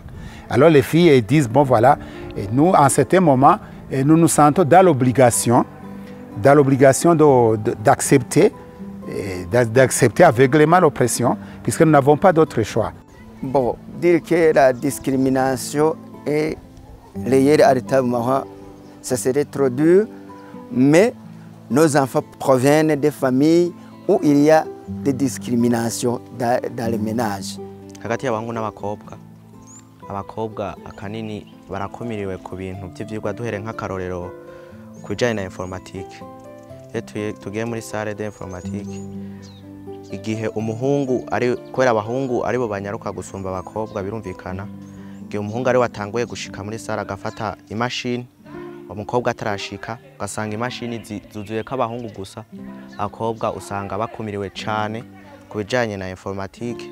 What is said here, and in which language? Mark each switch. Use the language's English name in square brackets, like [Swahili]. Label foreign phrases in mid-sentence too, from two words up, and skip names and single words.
[French] Alors les filles elles disent, bon voilà, et nous, à un certain moment, nous nous sentons dans l'obligation d'accepter aveuglément l'oppression, puisque nous n'avons pas d'autre choix. Bon, dire que la discrimination est liée à l'État marocain, ça serait trop dur, mais nos enfants proviennent des familles où il y a des discriminations dans les ménages. [Rundi] Hagati y'abahungu n'abakobwa, abakobwa akanini barakumiriwe ku bintu by'ivyigwa duhere nk'akarorero kujanye na informatique. Tugiye muri [French] salle d'informatique, [Rundi] igihe umuhungu ari kwera abahungu ari bo banyaruka gusumba abakobwa birumvikana, igihe umuhungu ari watanguye gushika muri salle agafata imashini, umukobwa atarashika ugasanga imashini zuzuye ko abahungu gusa, abakobwa usanga bakumiriwe cyane ku bijanye na informatique.